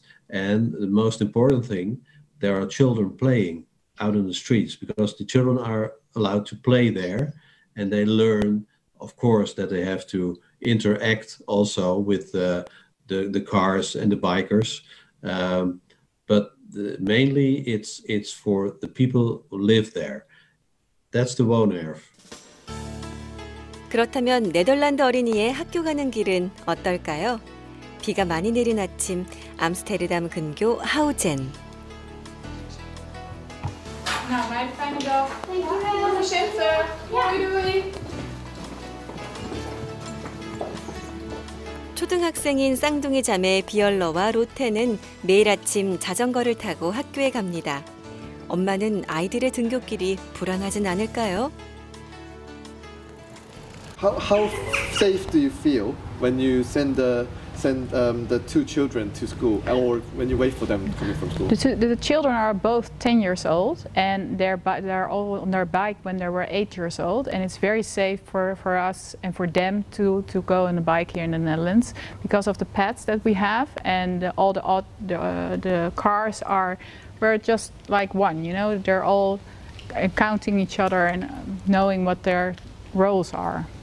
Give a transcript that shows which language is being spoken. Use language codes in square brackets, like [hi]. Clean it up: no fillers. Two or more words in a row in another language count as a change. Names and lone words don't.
[en] And the most important thing, there are children playing out in the streets because the children are allowed to play there, and they learn, of course, that they have to interact also with the cars and the bikers. But mainly it's for the people who live there. That's the woonerf. [ko] 그렇다면 네덜란드 어린이의 학교 가는 길은 어떨까요? 비가 많이 내린 아침, 암스테르담 근교 하우젠. [nl] Nou, mijn fijne dag. Dankjewel. Centen. Doei doei. [ko] 초등학생인 쌍둥이 자매 비얼러와 로테는 매일 아침 자전거를 타고 학교에 갑니다. 엄마는 아이들의 등굣길이 불안하진 않을까요? [en] How safe do you feel when you send the two children to school, or when you wait for them coming from school? The children are both 10 years old, and they're all on their bike when they were 8 years old, and it's very safe for us and for them to go on the bike here in the Netherlands because of the paths that we have, and all the cars we're just like one, you know, they're all counting each other and knowing what their roles are.